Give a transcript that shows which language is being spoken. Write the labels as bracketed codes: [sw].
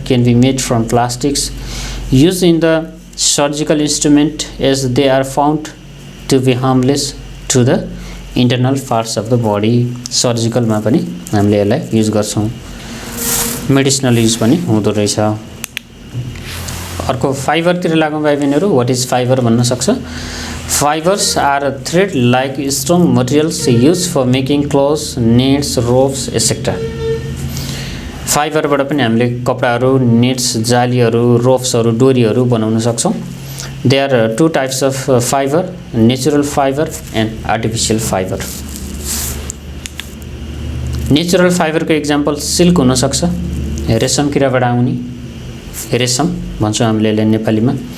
[en] can be made from plastics. Used in the surgical instrument as they are found to be harmless to the internal parts of the body. [ne] Surgical मा पनि हामीले यसलाई use गर्छौं, medicinal use पनि हुँदो रहेछ। अर्को fibre तिर लागौं भाइ बहिनीहरु। [en] what is fibre [ne] भन्न सक्छ? [en] Fibres are thread like strong materials used for making clothes, nets, ropes etcetera. [ne] फाइबरबाट पनि हामीले कपडाहरू, नेट्स, जालीहरू, रोप्सहरू, डोरीहरू बनाउन सक्छौं। [en] They are two types of fibre, natural fibre and artificial fibre. [ne] Natural फाइबरको example silk हुन सक्छ, रेशम किराबाट आउने रेशम भन्छौँ हामीले यसलाई नेपालीमा।